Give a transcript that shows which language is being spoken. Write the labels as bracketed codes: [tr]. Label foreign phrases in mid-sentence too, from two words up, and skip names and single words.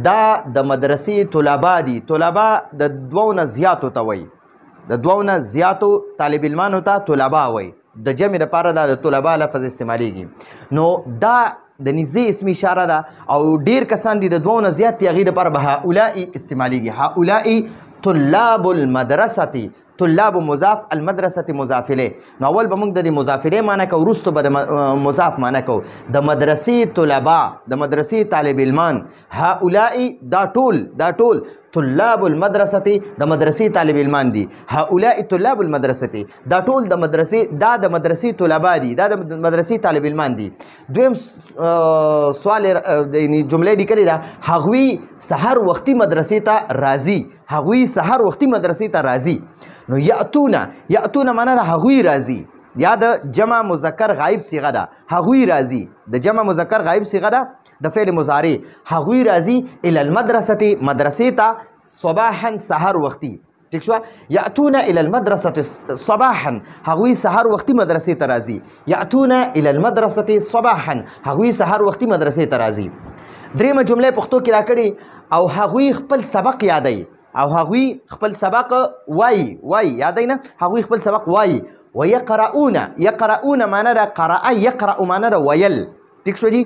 [ps] دا د مدرسې طلبا دي. طلبا د 2 نه زیاتو ته وایي، د 2 نه زیاتو طالب علمانو ته طلبا وایي. د جمع لپاره دا د طلبا لفظ استعمالیږي. نو دا د نږدې اسمي اشاره ده او ډیر کسان دي د 2 نه زیات دي، هغې دپاره به هؤلاء استعمالیږي. [ar] هؤلاء طلاب المدرسة، طلاب مضاف، المدرسة مضاف الیه. [ps] نو اول به موږ د دې مضاف الیه معنی کوو، وروسته به د مضاف معنی کوو. د مدرسې طلبا، د مدرسې طالب علمان. [ar] هؤلاء [ps] دا ټول [ar] طلاب المدرسة، [ps] د مدرسې طالب علمان دي. [ar] هؤلاء طلاب المدرسة، [ps] دا ټول د مدرسې طلبا دي، دا د مدرسې طالب علمان دي. دویم سوال یعنی جمله لیکلې ده هغوی سحر وختي مدرسې ته راځي. هغوی سحر وختي مدرسې ته راځي. نو یأتون معنا ده هغوی راځي، یا د جمع مذکر غایب صیغه ده. هغوی راځي د جمع مذکر غایب صیغه ده د فعل مضارع. هغوی راځي [ar] الی المدرسة، [ps] مدرسې ته صباحا سحر وختي. ٹھیک شو؟ [ar] یأتون الی المدرسة صباحا، [ps] هغوی سحر وختي مدرسې ته راځي. [ar] یأتون الی المدرسة صباحا، [ps] هغوی سحر وختي مدرسې ته راځي. دریمه جمله پښتو کې راکړي او هغوی خپل سبق یادوي. او هغوی خپل سبق وایي یادوي نه، هغوی خپل سبق وایي. یقرؤون معنا ده قرأ، یقرأ معنا ده ویل. ٹھیک شو جی؟